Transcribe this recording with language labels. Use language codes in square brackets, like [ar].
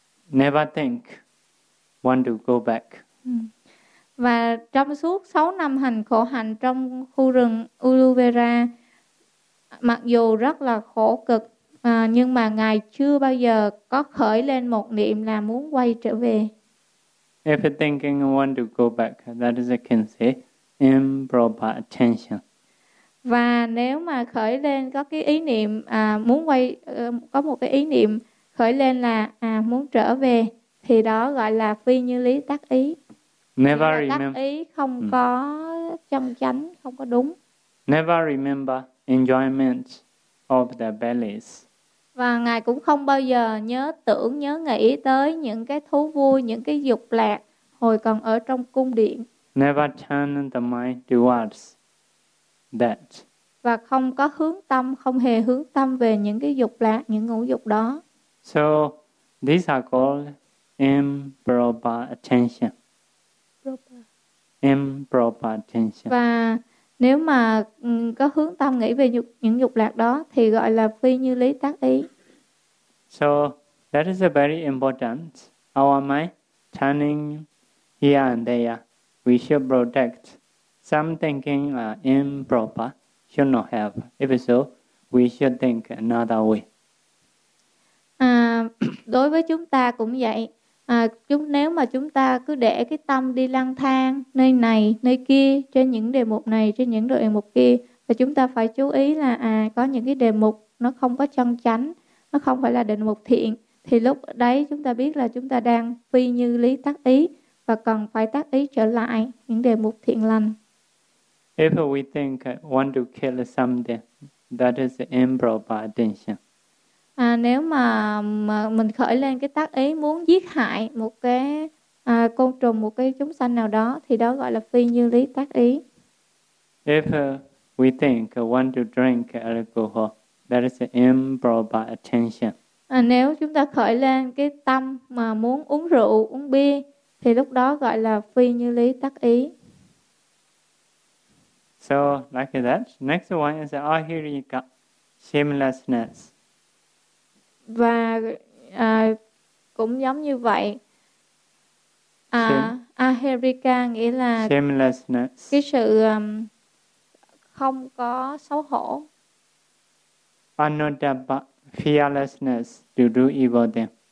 [en] never think want to go back. [vi] Và trong suốt 6 năm hành khổ hạnh trong khu rừng Uluvera, mặc dù rất là khổ cực, nhưng mà Ngài chưa bao giờ có khởi lên một niệm là muốn quay trở về. [en] If you're thinking you want to go back, that is, I can say, improper attention. [vi] Và nếu mà khởi lên có cái ý niệm muốn quay, có một cái ý niệm khởi lên là muốn trở về, thì đó gọi là phi như lý tác ý. [en] Never remember. [vi] Tác ý không có trong chánh, không có đúng. [en] Never remember enjoyment of the bellies. [vi] Và Ngài cũng không bao giờ nhớ tưởng, nhớ nghĩ tới những cái thú vui, những cái dục lạc hồi còn ở trong cung điện. [en] Never turn the mind towards that. [vi] Và không có hướng tâm, không hề hướng tâm về những cái dục lạc, những ngũ dục đó. [en] So, these are called improper attention. Improper attention. [vi] Và nếu mà có hướng tâm nghĩ về những dục lạc đó thì gọi là phi như lý tác ý. [en] So, that is a very important. Our mind turning here and there, we should protect. Some thinking are improper, should not have. If so, we should think another way. [vi] Đối với chúng ta cũng vậy. Nếu mà chúng ta cứ để cái tâm đi lang thang nơi này, nơi kia, trên những đề mục này, trên những đề mục kia, thì chúng ta phải chú ý là có những cái đề mục nó không có chân chánh, nó không phải là đề mục thiện, thì lúc đấy chúng ta biết là chúng ta đang phi như lý tác ý và cần phải tác ý trở lại những đề mục thiện lành. [en] If we think I want to kill something, that is improper attention. [vi] Nếu mà mình khởi lên cái tác ý muốn giết hại một cái côn trùng, một cái chúng sanh nào đó, thì đó gọi là phi như lý tác ý. [en] If we think want to drink alcohol, that is improper attention. [vi] Nếu chúng ta khởi lên cái tâm mà muốn uống rượu, uống bia, thì lúc đó gọi là phi như lý tác ý. [en] So, like that. Next one is ahirika, shamelessness. [vi] Và cũng giống như vậy, aherika nghĩa là [en] shamelessness, [vi] cái sự không có xấu hổ. [en] Anuttapa, fearlessness to do evil then.